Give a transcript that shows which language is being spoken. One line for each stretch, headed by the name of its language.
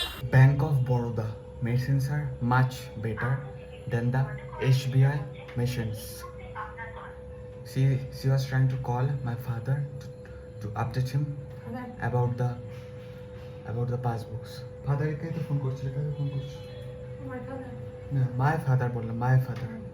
English: Bank of Baroda machines are much better than the SBI machines. She was trying to call my father to update him about the passbooks.
Bangla: Father কে তো phone করছিল, কাকে phone করছিল? না,
English: my father
Bangla: বললাম, my father.